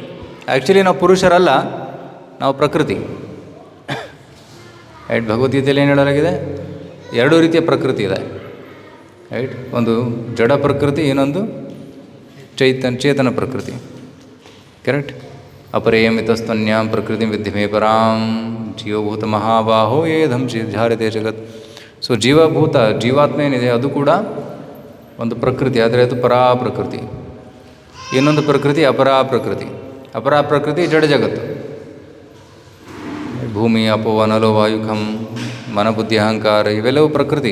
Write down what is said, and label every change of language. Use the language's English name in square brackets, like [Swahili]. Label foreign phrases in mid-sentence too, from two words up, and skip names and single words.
[Kannada] ಆ್ಯಕ್ಚುಲಿ ನಾವು ಪುರುಷರಲ್ಲ, ನಾವು ಪ್ರಕೃತಿ. ರೈಟ್. ಭಗವದ್ಗೀತೆಯಲ್ಲಿ ಏನು ಹೇಳಲಾಗಿದೆ? ಎರಡು ರೀತಿಯ ಪ್ರಕೃತಿ ಇದೆ. ರೈಟ್. ಒಂದು ಜಡ ಪ್ರಕೃತಿ, ಇನ್ನೊಂದು ಚೇತನ ಪ್ರಕೃತಿ. [Sanskrit] ಕರೆಕ್ಟ್. ಅಪರೇಯಮಿತಸ್ತನ್ಯಾಂ ಪ್ರಕೃತಿ ವಿದ್ಯಮೇ ಪರಾಂ ಜೀವಭೂತ ಮಹಾಬಾಹೋ ಏಧಂ ಧಾರತೆ ಜಗತ್. [Kannada] ಸೊ ಜೀವಾತ್ಮ ಏನಿದೆ ಅದು ಕೂಡ ಒಂದು ಪ್ರಕೃತಿ, ಆದರೆ ಅದು ಪರಾ ಪ್ರಕೃತಿ. ಇನ್ನೊಂದು ಪ್ರಕೃತಿ ಅಪರಾ ಪ್ರಕೃತಿ. ಅಪರಾ ಪ್ರಕೃತಿ ಜಡ ಜಗತ್ತು, ಭೂಮಿ, ಅಪೋ, ಅನಲೋ, ವಾಯುಖಂ, ಮನಬುದ್ಧಿ, ಅಹಂಕಾರ ಇವೆಲ್ಲವೂ ಪ್ರಕೃತಿ.